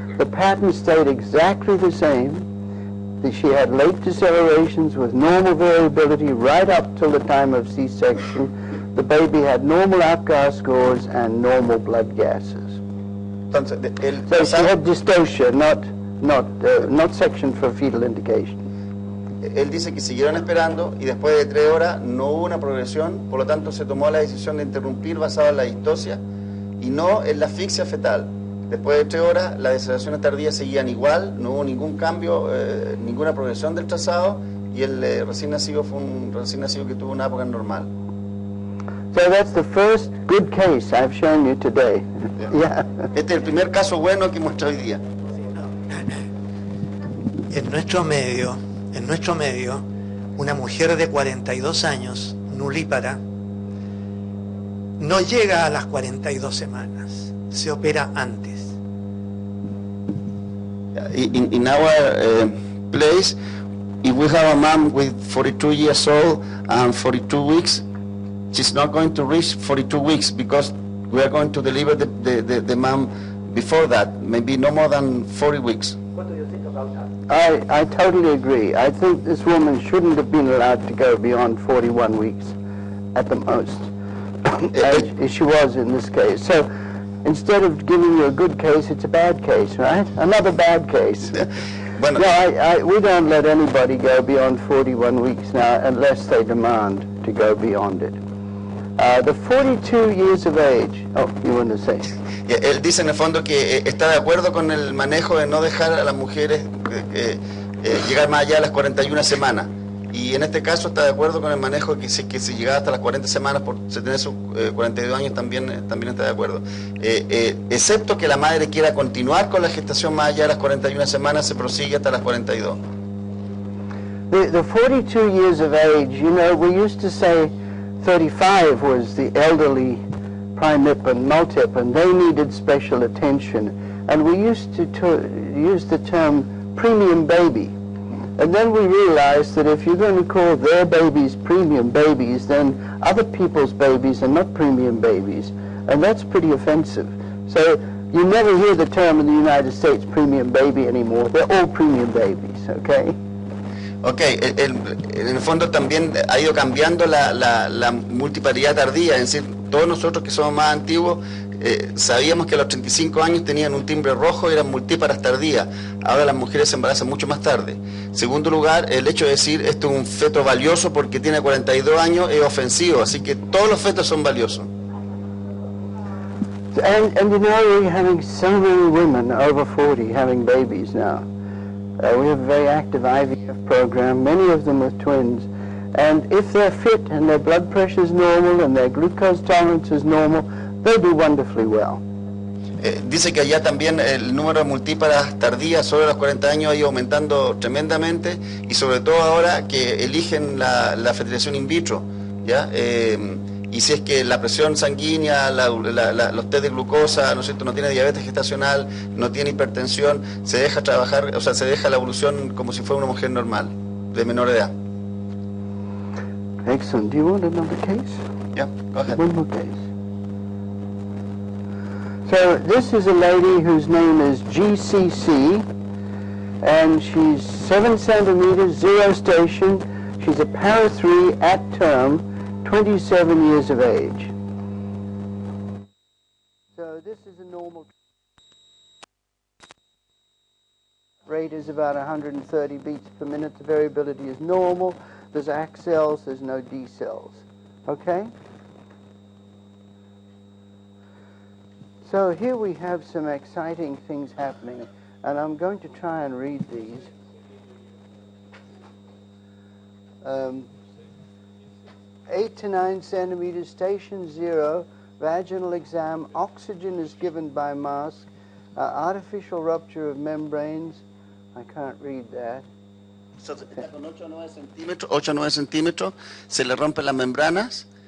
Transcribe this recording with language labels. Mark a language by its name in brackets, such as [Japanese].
[English] The pattern stayed exactly the same. She had late decelerations with normal variability right up till the time of C-section. The baby had normal APGAR scores and normal blood gases. [Spanish] Entonces, [English] so she had dystocia, not section for fetal indication. [Spanish] Él dice que siguieron esperando y después de 3 horas no hubo una progresión, por lo tanto se tomó la decisión de interrumpir basada en la distocia y no en la asfixia fetal. Después de 3 horas las deceleraciones tardías seguían igual, no hubo ningún cambio, ninguna progresión del trazado y el recién nacido fue un recién nacido que tuvo una época normal. [English] So that's the first good case I've shown you today. Yeah. [Spanish] Este es el primer caso bueno que muestra hoy día. En nuestro medio, una mujer de 42 años, nulípara, no llega a las 42 semanas, se opera antes. [English] In our place, if we have a mom with 42 years old and 42 weeks, she's not going to reach 42 weeks because we are going to deliver the mom before that, maybe no more than 40 weeks. What do you think about that? I totally agree. I think this woman shouldn't have been allowed to go beyond 41 weeks at the most, as she was in this case. So instead of giving you a good case, it's a bad case, right? Another bad case. [Spanish] Bueno. [English] No, we don't let anybody go beyond 41 weeks now unless they demand to go beyond it. The 42 years of age, oh, you want to say? [Spanish] Él dice en el fondo que está de acuerdo con el manejo de no dejar a las mujeres llegar más allá de las 41 semanas. Y en este caso está de acuerdo con el manejo que si llegaba hasta las 40 semanas por tener sus 42 años también está de acuerdo. Excepto que la madre quiera continuar con la gestación más allá de las 41 semanas, se prosigue hasta las 42. [English] The 42 years of age, you know, we used to say 35 was the elderly primip and multip, and they needed special attention. And we used to use the term premium baby. And then we realized that if you're going to call their babies premium babies, then other people's babies are not premium babies. And that's pretty offensive. So you never hear the term in the United States premium baby anymore. They're all premium babies, okay? [Spanish] Ok, en el fondo también ha ido cambiando la multiparidad tardía, es decir, todos nosotros que somos más antiguos sabíamos que a los 35 años tenían un timbre rojo y eran multíparas tardías. Ahora las mujeres se embarazan mucho más tarde. Segundo lugar, el hecho de decir esto es un feto valioso porque tiene 42 años es ofensivo, así que todos los fetos son valiosos. [English] And you know, we're having so many women over 40 having babies now. We have a very active IVF program, many of them with twins. And if they're fit and their blood pressure is normal and their glucose tolerance is normal, they do wonderfully well. [Spanish] Dice que allá también el número de multíparas tardías sobre los 40 años ha ido aumentando tremendamente y sobre todo ahora que eligen la fertilización in vitro, ¿ya? Y si es que la presión sanguínea, los test de glucosa, ¿no es cierto?, no tiene diabetes gestacional, no tiene hipertensión, se deja trabajar, o sea, se deja la evolución como si fuera una mujer normal, de menor edad. [English] Excellent. Do you want another case? Yeah, go ahead. One more case. So this is a lady whose name is GCC, and she's 7 centimeters, 0 station. She's a para 3 at term, 27 years of age. So this is a normal rate is about 130 beats per minute. The variability is normal. There's ACT cells, there's no D cells. Okay? So here we have some exciting things happening, and I'm going to try and read these. 8 to 9 centimeters, station 0, vaginal exam, oxygen is given by mask, artificial rupture of membranes. I can't read that. [Spanish] Está con 8 o 9 centímetros, se le rompen las membranas.